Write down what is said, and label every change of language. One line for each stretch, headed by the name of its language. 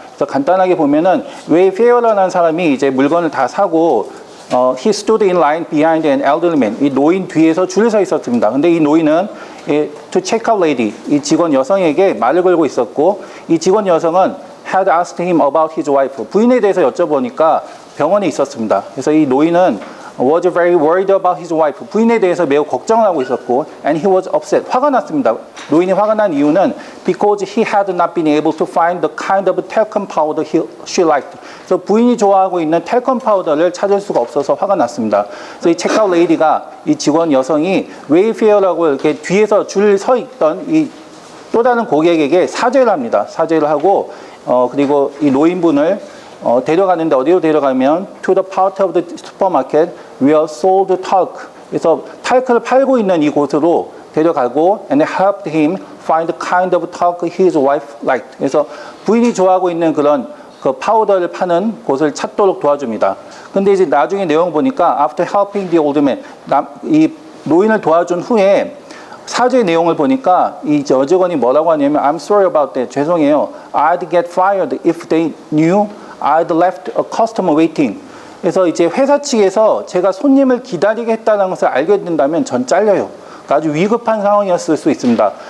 Korean: 그래서 간단하게 보면은 웨이페어라는 사람이 이제 물건을 다 사고
English: he stood in line behind an elderly man.
Korean: 이 노인 뒤에서 줄을 서 있었습니다. 근데 이 노인은
English: to check out lady,
Korean: 이 직원 여성에게 말을 걸고 있었고 이 직원 여성은
English: had asked him about his wife.
Korean: 부인에 대해서 여쭤보니까 병원에 있었습니다. 그래서 이 노인은
English: was very worried about his wife.
Korean: 부인에 대해서 매우 걱정을 하고 있었고
English: and he was upset.
Korean: 화가 났습니다. 노인이 화가 난 이유는
English: because he had not been able to find the kind of talcum powder she liked.
Korean: 그래서 부인이 좋아하고 있는 텔컴 파우더를 찾을 수가 없어서 화가 났습니다. 그래서 이 체크아웃 레이디가 이 직원 여성이 웨이페어라고 이렇게 뒤에서 줄 서 있던 이 또 다른 고객에게 사죄를 합니다. 사죄를 하고 그리고 이 노인분을 데려가는데 어디로 데려가면
English: to the part of the supermarket where sold talc.
Korean: 그래서 talc를 팔고 있는 이곳으로 데려가고
English: and helped him find the kind of talc his wife liked.
Korean: 그래서 부인이 좋아하고 있는 그런 그 파우더를 파는 곳을 찾도록 도와줍니다. 근데 이제 나중에 내용 보니까
English: after helping the old man,
Korean: 이 노인을 도와준 후에 사죄 내용을 보니까 이 여직원이 뭐라고 하냐면
English: I'm sorry about that.
Korean: 죄송해요.
English: I'd get fired if they knew I'd left a customer waiting.
Korean: 그래서 이제 회사 측에서 제가 손님을 기다리게 했다는 것을 알게 된다면 전 잘려요. 그러니까 아주 위급한 상황이었을 수 있습니다.